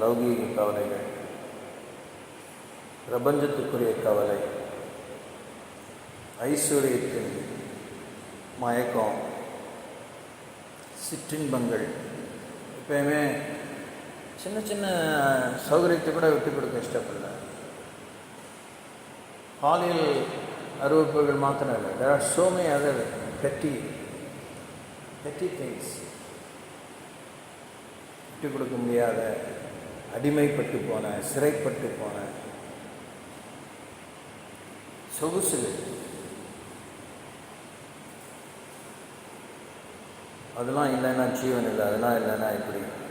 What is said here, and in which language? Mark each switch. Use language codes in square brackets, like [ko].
[ta] லௌகீக கவலைகள், பிரபஞ்சத்துக்குரிய கவலை, ஐஸ்வர்யத்தின் மயக்கம், சிற்றின்பங்கள். எப்பயுமே சின்ன சின்ன சௌகரியத்தை கூட விட்டு கொடுக்க இஷ்டப்படல. பாலியல் அறிவிப்புகள் மாத்திரம் இல்லை, [en] there are so many other petty things. [ta] விட்டு கொடுக்க முடியாத, அடிமைப்பட்டு போன, சிறைப்பட்டு போன சொகுசுகள், அதெல்லாம் இல்லைன்னா ஜீவன் இல்லை, அதெல்லாம் இல்லைன்னா இப்படி.